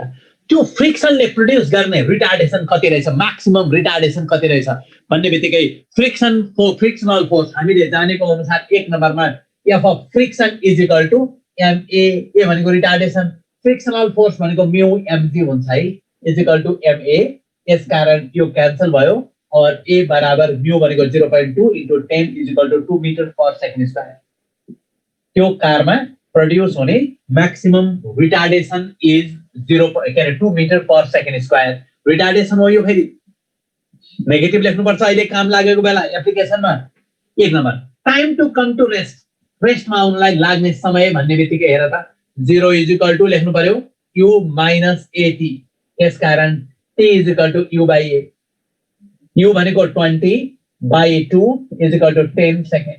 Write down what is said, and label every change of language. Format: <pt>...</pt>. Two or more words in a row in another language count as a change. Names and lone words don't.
<ne>त्यो फ्रिक्सनले प्रोड्युस गर्ने रिटार्डेसन कति रहेछ,</ne> <en>maximum retardation</en> <ne>कति रहेछ भन्ने बित्तिकै</ne> <en>frictional force</en> <ne>हामीले जानेको अनुसार एक नम्बरमा</ne> <en>f of friction is equal to ma.</en> <ne>ए भनेको रिटार्डेसन,</ne> <en>frictional force</en> <ne>भनेको</ne> <en>mu mg</en> <ne>हुन्छ है,</ne> <en>is equal to ma.</en> <ne>यसकारण यो क्यान्सल भयो और ए बराबर म्यू भनेको 0.2</ne> <en>into 10 is equal to 2 metre per second square.</en> <ne>त्यो कारमा</ne> <en>produce होने maximum retardation is 2 metre per second square।</en> <ne>रिटार्डेसन हो यो, फेरि नेगेटिभ लेख्नुपर्छ अहिले काम लागेको बेला एप्लिकेसनमा। एक नम्बर</ne> <en>time to come to restमा</en> <ne>आउनलाई लाग्ने समय भन्ने बित्तिकै हेर त 0</ne> <en>is equal to</en> <ne>लेख्नु पर्यो u माइनस एटी। यसकारण</ne> <en>t is equal to u by a.</en> <ne>u भनेको 20</ne> <en>by 2 is equal to 10 second.</en>